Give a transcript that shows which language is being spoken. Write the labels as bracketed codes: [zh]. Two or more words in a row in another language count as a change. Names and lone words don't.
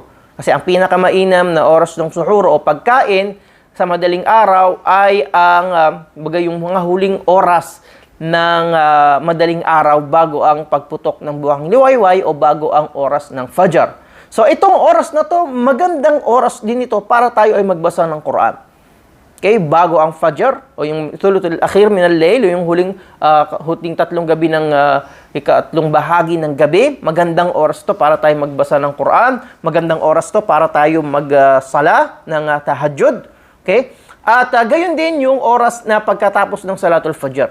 [tl] Kasi ang pinakamainam na oras ng suhur o pagkain sa madaling araw ay yung mga huling oras ng madaling araw bago ang pagputok ng buwang liwayway o bago ang oras ng Fajr. So itong oras na to, magandang oras din ito para tayo ay magbasa ng Quran. Okay, bago ang Fajr o yung [ar] ثلث الآخر من الليل [tl] o yung huling tatlong gabi ng ikatlong bahagi ng gabi, magandang oras to para tayo magbasa ng Quran, magandang oras to para tayo magsala ng tahajjud. Okay? At gayon din yung oras na pagkatapos ng Salatul Fajr.